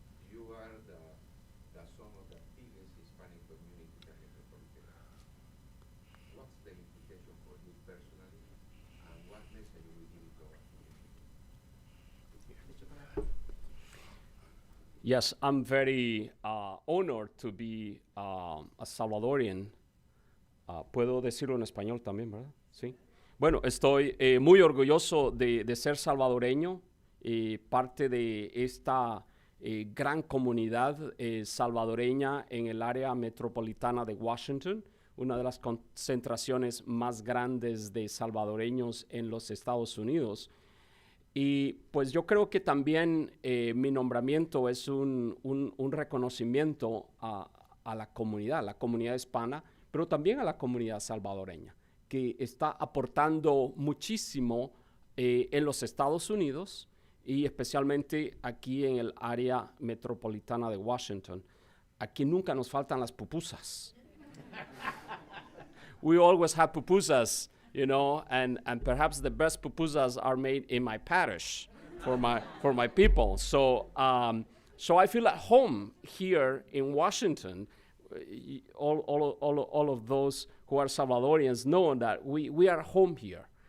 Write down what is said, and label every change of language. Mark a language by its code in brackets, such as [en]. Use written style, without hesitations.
[en] You are the son of the biggest Hispanic community in the metropolitan area. What's the implication for you personally, and what message will you give to our community? Yes, I'm very honored to be a Salvadorian. [es] Puedo decirlo en español también, ¿verdad? Sí. Bueno, estoy muy orgulloso de ser salvadoreño, parte de esta gran comunidad salvadoreña en el área metropolitana de Washington, una de las concentraciones más grandes de salvadoreños en los Estados Unidos. Y pues yo creo que también mi nombramiento es un reconocimiento a la comunidad hispana, pero también a la comunidad salvadoreña, que está aportando muchísimo en los Estados Unidos y especialmente aquí en el área metropolitana de Washington. Aquí nunca nos faltan las pupusas. [en] We always have pupusas, and perhaps the best pupusas are made in my parish for my people. So I feel at home here in Washington. All of those who are Salvadorians know that we are home here.